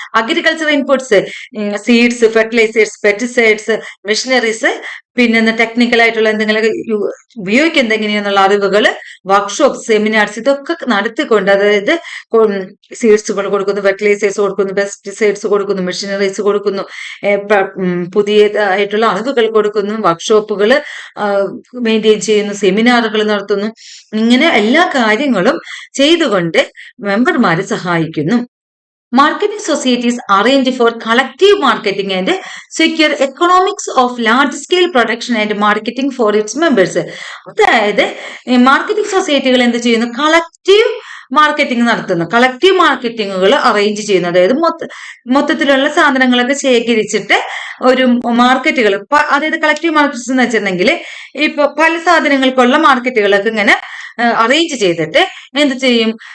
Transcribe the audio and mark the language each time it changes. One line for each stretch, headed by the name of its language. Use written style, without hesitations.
Malayalam: Agriculture inputs, seeds, fertilisers, pesticides, machineries, പിന്നെ technical ആയിട്ടുള്ള എന്തെങ്കിലും ഉപയോഗിക്കുന്നത് എങ്ങനെയാന്നുള്ള അറിവുകൾ, വർക്ക്ഷോപ്പ്, സെമിനാർസ് ഇതൊക്കെ നടത്തിക്കൊണ്ട്, അതായത് സീഡ്സുകൾ കൊടുക്കുന്നു, ഫെർട്ടിലൈസേഴ്സ് കൊടുക്കുന്നു, പെസ്റ്റിസൈഡ്സ് കൊടുക്കുന്നു, മെഷീനറീസ് കൊടുക്കുന്നു, പുതിയതായിട്ടുള്ള അറിവുകൾ കൊടുക്കുന്നു, വർക്ക്ഷോപ്പുകൾ മെയിൻറ്റെയിൻ ചെയ്യുന്നു, സെമിനാറുകൾ നടത്തുന്നു. ഇങ്ങനെ എല്ലാ കാര്യങ്ങളും ചെയ്തുകൊണ്ട് മെമ്പർമാരെ സഹായിക്കുന്നു.
English: Marketing societies arrange for collective marketing and secure economics of large-scale production and marketing for its members.
Malayalam: അതായത് മാർക്കറ്റിംഗ് സൊസൈറ്റികൾ എന്ത് ചെയ്യുന്നു? കളക്റ്റീവ് മാർക്കറ്റിംഗ് നടത്തുന്നു. കളക്റ്റീവ് മാർക്കറ്റിങ്ങുകൾ അറേഞ്ച് ചെയ്യുന്നു. അതായത് മൊത്തത്തിലുള്ള സാധനങ്ങളൊക്കെ ശേഖരിച്ചിട്ട് ഒരു മാർക്കറ്റുകൾ, അതായത് കളക്റ്റീവ് മാർക്കറ്റ്സ് എന്ന് വെച്ചിട്ടുണ്ടെങ്കിൽ ഇപ്പൊ പല സാധനങ്ങൾക്കുള്ള മാർക്കറ്റുകളൊക്കെ ഇങ്ങനെ അറേഞ്ച് ചെയ്തിട്ട് എന്ത് ചെയ്യും?